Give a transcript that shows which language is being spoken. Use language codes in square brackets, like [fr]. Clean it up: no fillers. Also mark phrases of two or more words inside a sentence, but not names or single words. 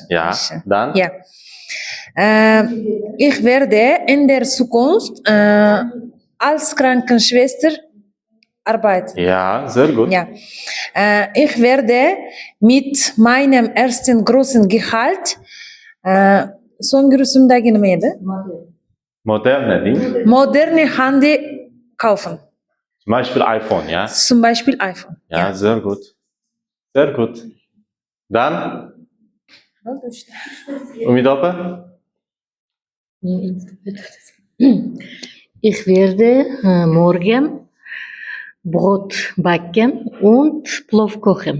[de] Ja. Dann Ja. Ich werde in der Zukunft als Krankenschwester arbeiten. Ja, sehr gut. Ja. Ich werde mit meinem ersten großen Gehalt [uz] so'nggi rusumdagi nima edi? [de] Moderne Ding. Moderne Handy kaufen. Zum Beispiel iPhone, ja? Zum Beispiel iPhone. Ja, sehr gut. Sehr gut. Dann Umid opa? Ich werde morgen Brot backen und Plov kochen.